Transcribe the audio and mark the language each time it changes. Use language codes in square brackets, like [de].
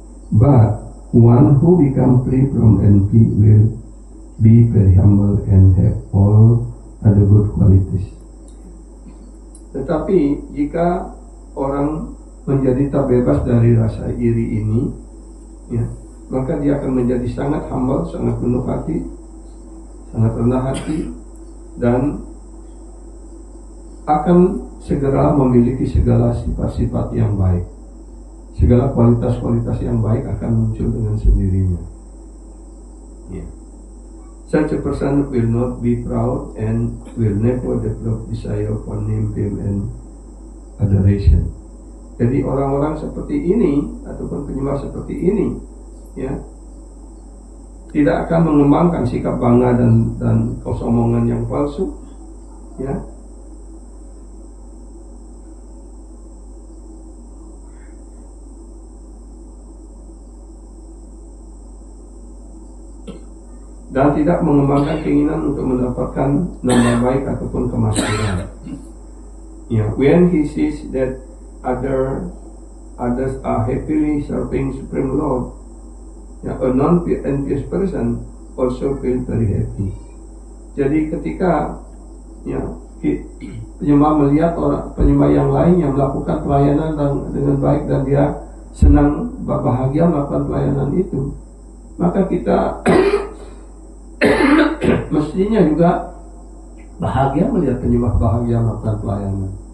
[en] But one who become free from envy will be very humble and have all other good qualities. [id] Tetapi jika orang menjadi terbebas dari rasa iri ini, ya, maka dia akan menjadi sangat humble, sangat penuh hati, sangat rendah hati, dan akan segera memiliki segala sifat-sifat yang baik. Segala kualitas-kualitas yang baik akan muncul dengan sendirinya. Yeah. [en] Such a person will not be proud and will never develop desire for name, fame, and adoration. [id] Jadi orang-orang seperti ini ataupun penyembah seperti ini, ya, tidak akan mengembangkan sikap bangga dan kesombongan yang palsu, ya. Dan tidak mengembangkan keinginan untuk mendapatkan nama baik ataupun kemasyhuran. [en] Yeah, when he sees that others are happily serving Supreme Lord, a non-envious person also feel very happy. [id] Jadi ketika penyembah melihat orang penyembah yang lain yang melakukan pelayanan dengan baik dan dia senang bahagia melakukan pelayanan itu, maka kita mestinya juga bahagia melihat penyembah bahagia melakukan pelayanan.